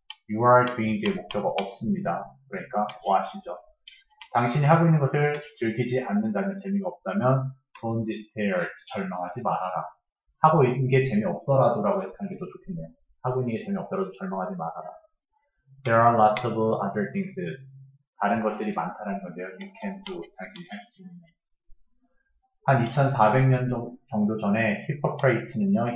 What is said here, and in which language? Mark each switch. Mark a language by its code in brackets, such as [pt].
[en] you are doing [ko] 뒤에 목적어 없습니다. 그러니까 what이죠. 당신이 하고 있는 것을 즐기지 않는다면, 재미가 없다면 [en] don't despair, [ko] 절망하지 말아라. 하고 있는 게 재미없더라도라고 하는 게 더 좋겠네요. 하고 있는 게 재미없더라도 절망하지 말아라. [en] There are lots of other things. [ko] 다른 것들이 많다는 건데요. [en] You can do. [ko] 당신이 할 수 있는. 한 2400년 정도 전에 히포크레이트는요.